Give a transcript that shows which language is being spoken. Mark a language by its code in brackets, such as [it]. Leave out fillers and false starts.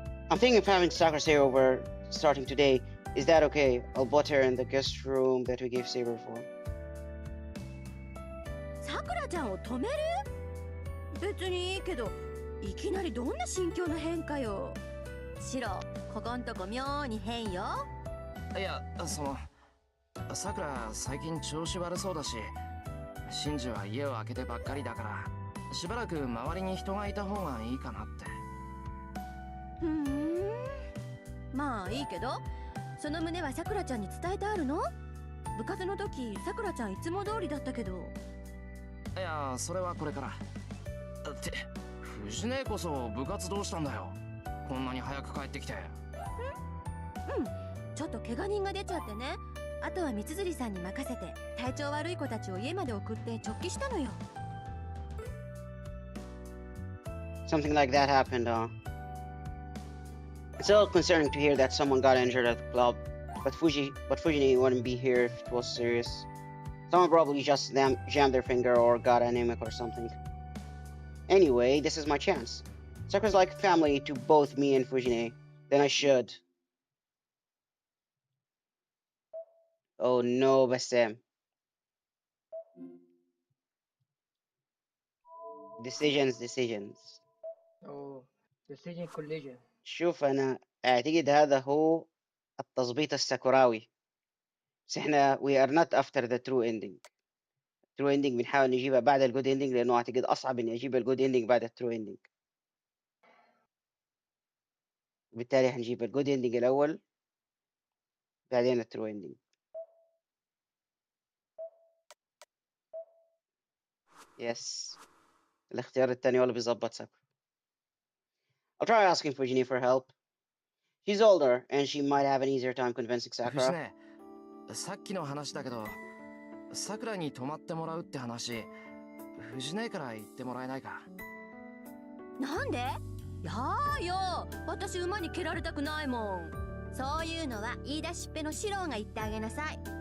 [en] I'm thinking of having Sakura stay over starting today. Is that okay? I'll put her in the guest room that we gave Saber for. [ja] さくらちゃんを止める？別にいいけど、いきなりどんな心境の変化よ。シロ、ここんとこ妙に変よ。いや、さくら最近調子悪そうだし、シンジは家を開けてばっかりだから、しばらく周りに人がいた方がいいかなって。ふーん。まあいいけど、その旨はさくらちゃんに伝えてあるの？部活の時、さくらちゃんいつも通りだったけど。いや、それはこれから。って、藤姉こそ部活どうしたんだよ。こんなに早く帰ってきて。ちょっと怪我人が出ちゃってね。あとは三辻さんに任せて体調悪い子たちを家まで送って直帰したのよ。 [en] Something like that happened, It's a little concerning to hear that someone got injured at the club, but Fujini wouldn't be here if it was serious. Someone probably just jammed their finger or got anemic or something. Anyway, this is my chance. Sakura's like family to both me and Fujine. Then I should. Oh no, Bassem. Decisions. Oh, decision collision. [ar] شوف أنا أعتقد هذا هو التظبيط الساكوراوي. بس احنا [en] we are not after the true ending. [ar] true ending بنحاول نجيبها بعد الجود ending لأنه أعتقد أصعب إني أجيب الجود ending بعد الترو ending. بالتالي حنجيب الجود ending الأول بعدين الترو ending. يس الاختيار الثاني هو اللي بيظبط ساكورا. [en] I'll try asking Fujini for help. She's older and she might have an easier time convincing [ja] 藤 [en] Sakura. [ja] ね、さっきの話だけど、さくらに泊まってもらうって話、藤ねから言ってもらえないか。なんで？やーよ、私馬に蹴られたくないもん。そういうのは言い出しっぺのシローが言ってあげなさい。